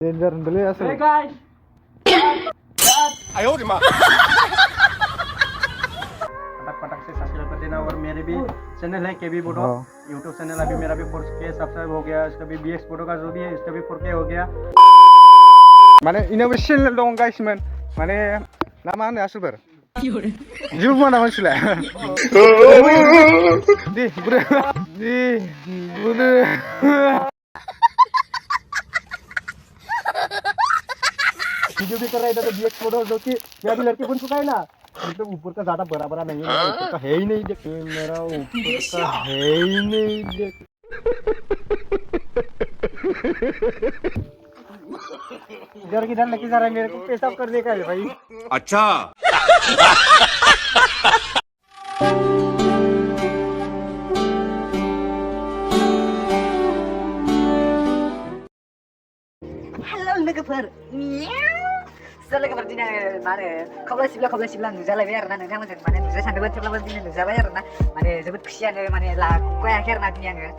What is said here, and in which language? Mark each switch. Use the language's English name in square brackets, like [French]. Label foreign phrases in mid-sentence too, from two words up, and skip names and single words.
[Bodo] डेंजर होनदोंलै आसोल। [English] Hey guys. [Hindi] आयो रे माँ फटाक से सब्सक्राइब कर देना और मेरे भी चैनल है केबी फोटो हाँ। यूट्यूब चैनल अभी मेरा भी 4K सब्सक्राइब हो गया। इसका भी BX फोटो का जो भी है इसका भी 4K हो गया। [Bodo] माने इनाबो चेनेल दं गाइसमोन माने ना मा होनो आसोलफोर जेबो बुङा नामा नोंसोरलाय दे बुरे दे बुरे [Hindi] वीडियो भी कर रहा है इधर तो BX फोटो जो कि मैं अभी लड़के बन चुका है ना मतलब ऊपर का ज्यादा बड़ा बड़ा नहीं है ऊपर का है ही नहीं देख मेरा ऊपर का है ही नहीं देख इधर किधर लेके जा रहा है मेरे को पेशाब कर देगा है भाई अच्छा [Bodo] Halo लोगोफोर लोगोफोर दिनै माने खब्ला सिब्ला नुजालायबाय आरोना नोंथांमोनजों माने नुजा सानदोंमोन थेवब्लाबो दिनै नुजाबाय आरोना माने जोबोद खुसियानो माने लाखवायाखै आरोना दिनै आङो